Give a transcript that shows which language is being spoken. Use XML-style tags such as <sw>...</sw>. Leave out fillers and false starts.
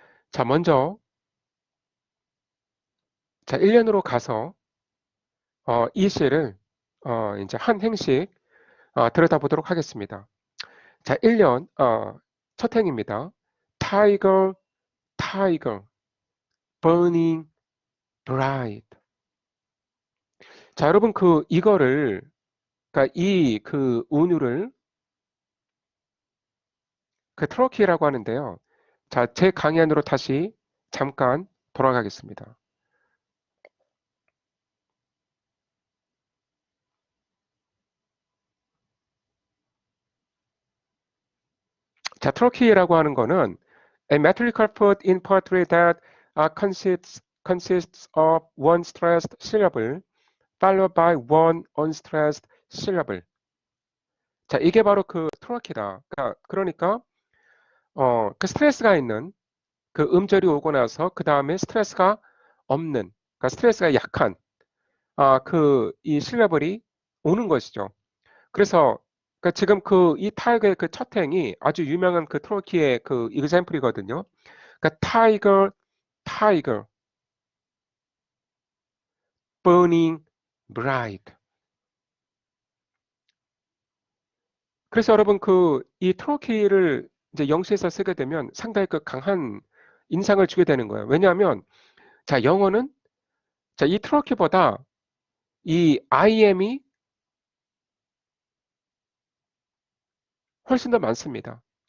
<ko>자, 먼저, 자, 1년으로 가서, 이 시를, 이제 한 행씩, 들여다보도록 하겠습니다. 자, 1년, 첫 행입니다.</ko> <en>Tiger, tiger, burning bright.</en> <ko>자, 여러분, 이거를, 그러니까 그 운율을 트로키라고 하는데요. 자, 제 강의 안으로 다시 잠깐 돌아가겠습니다. 자, 트로키라고 하는 거는</ko> <en>a metrical foot in poetry that consists of one stressed syllable followed by one unstressed syllable.</en> <ko>자, 이게 바로 트로키다. 그러니까 그 스트레스가 있는 그 음절이 오고 나서 그 다음에 스트레스가 없는, 그러니까 스트레스가 약한 이 실러블이 오는 것이죠. 그래서 그러니까 지금 이 타이거의 첫 행이 아주 유명한 트로키의 example이거든요. 그러니까</ko> <en>tiger, tiger, burning bright.</en> <ko>그래서 여러분 이 트로키를 이제 영시에서 쓰게 되면 상당히 강한 인상을 주게 되는 거예요. 왜냐하면 자, 영어는 자, 이 트로키보다 이 IM이 훨씬 더 많습니다.</ko>